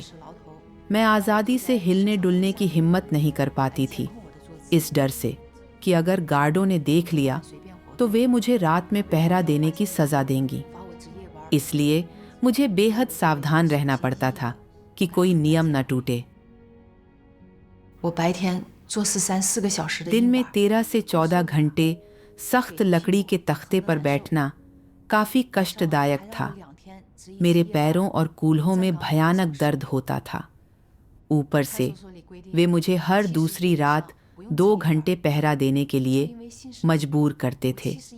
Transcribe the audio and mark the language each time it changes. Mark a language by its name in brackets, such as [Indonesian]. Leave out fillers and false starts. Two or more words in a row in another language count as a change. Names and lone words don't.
[Hindi] मैं आज़ादी से हिलने डुलने की हिम्मत नहीं कर पाती थी, इस डर से कि अगर गार्डों ने देख लिया तो वे मुझे रात में पहरा देने की सज़ा देंगी। इसलिए मुझे बेहद सावधान रहना पड़ता था कि कोई नियम न टूटे। [Chinese] 我白天做4个小时的 [Hindi] दिन में [Chinese] 硬板 [Hindi] 13 से 14 घंटे सख्त लकड़ी के तख्ते पर बैठना काफी कष्टदायक था। मेरे पैरों और कूल्हों में भयानक दर्द होता था। ऊपर से वे मुझे हर दूसरी रात 2 घंटे पहरा देने के लिए मजबूर करते थे।